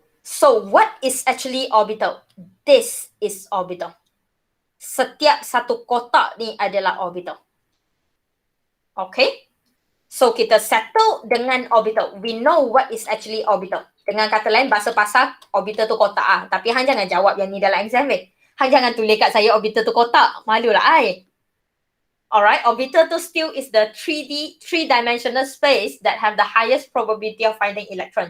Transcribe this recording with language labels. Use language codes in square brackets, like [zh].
[en] So what is actually orbital? This is orbital. [ms] Setiap satu kotak ni adalah orbital. Okay. So kita settle dengan orbital. We know what is actually orbital. Dengan kata lain, bahasa pasar orbital tu kotak Tapi hang jangan jawab yang ni dalam exam Hang jangan tulis kat saya orbital tu kotak. Malulah ai. [en] Alright, orbital tu still is the 3D, three-dimensional space that have the highest probability of finding electron.